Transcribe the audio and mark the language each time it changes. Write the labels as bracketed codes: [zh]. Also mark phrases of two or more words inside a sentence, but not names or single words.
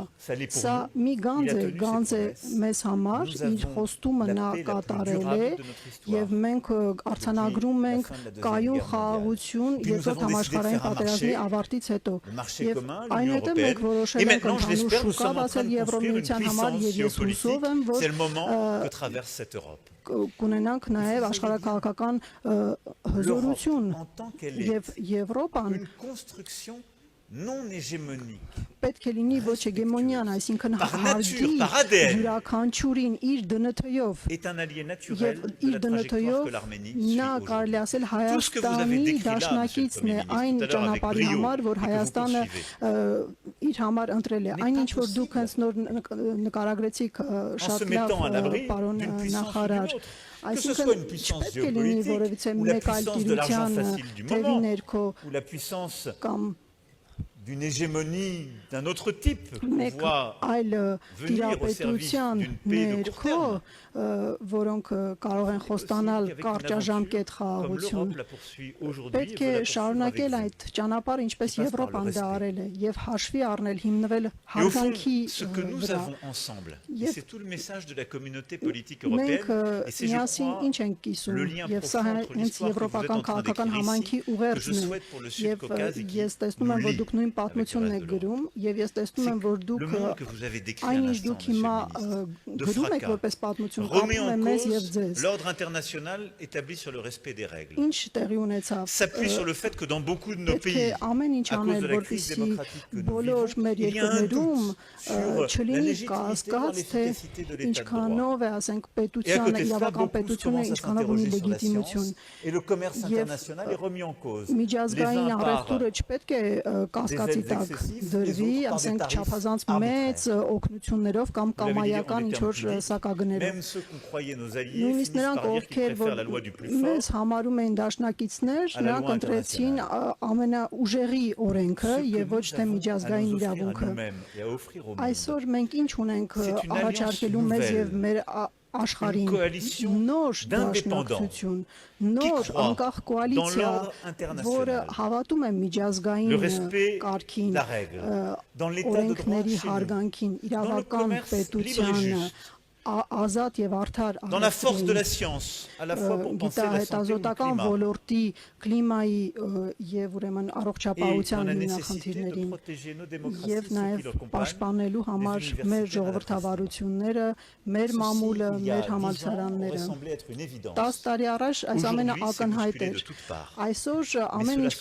[hy] Սա մի գանձ է մեզ համար, իր խոստումը նա կատարել է եւ մենք արձանագրում ենք կայուն խաղաղություն երկրորդ համաշխարհային պատերազմի ավարտի հետո եւ այնուհետեւ մենք որոշել ենք ընդհանուր շուկա բացել Եվրամիության համար եւ ես հուսով եմ, որ կունենանք նաեւ աշխարհակաղակական հզորություն եւ Եվրոպան [fr] non hégémonique. [hy] Պետք է լինի ոչ հեգեմոնյան, այսինքն հարգի յուրաքանչյուրին իր դնթով եւ իր դնթով նա կարելի ասել Հայաստանի դաշնակիցն է այն ճանապարհի համար, որ Հայաստանը իր համար ընտրել է։ Այնինչ որ դուք հենց նոր նկարագրեցիք շատ լավ պարոն նախարար, այսինքն չպետք է լինի որևիցե մեկ այլ տիրության թևի ներքո կամ [fr] d'une hégémonie d'un autre type pour pouvoir venir au service d'une paix de court terme. [hy] Որոնք կարող են խոստանալ կարճաժամկետ խաղաղություն։ Պետք է շարունակել այդ ճանապարհը, ինչպես Եվրոպան դա արել է, եւ հաշվի առնել, հիմնվել հարգանքի վրա։ [fr] Et c'est tout le message de la communauté politique européenne. Et c'est [hy] ինչ ենք կիսում, եւ սա հենց եվրոպական քաղաքական համայնքի ուղերձն է։ Եվ ես տեսնում եմ, որ դուք նույն պատմությունն եք գրում, եւ ես տեսնում եմ, որ դուք այնինչ դուք հիմա գրում եք որպես պատմություն [fr] remet en cause l'ordre international établi sur le respect des règles. S'appuie sur le fait que dans beaucoup de nos pays, à cause de la crise démocratique que nous vivons, il y a un doute sur la légitimité ou l'efficacité de l'état de droit. Et à côté de cela, beaucoup commencent à s'interroger sur la science et le commerce international est remis en cause. Les uns par des aides excessives, les autres par des tarifs arbitraires. Même ceux qu'on croyait nos alliés finissent par dire qu'ils préfèrent la loi du plus fort à la loi internationale. [hy] ամենաուժերի օրենքը եւ ոչ թե միջազգային իրավունքը։ Այսօր մենք ինչ ունենք առաջարկելու մեզ եւ մեր աշխարհին նոր դաշնակցություն, նոր անկախ կոալիցիա, որը հավատում է միջազգային կարգին, օրենքների հարգանքին, իրավական պետությանը, ազատ եւ արդար [fr] dans la force de la science à la fois pour penser la santé ou le climat [hy] ոլորտի կլիմայի եւ ուրեմն առողջապահության նախնդիրներին եւ նաեւ պաշտպանելու համար մեր ժողովրդավարությունները, մեր մամուլը, մեր համալսարանները 10 տարի առաջ այս ամենը ակնհայտ էր, այսօր ամեն ինչ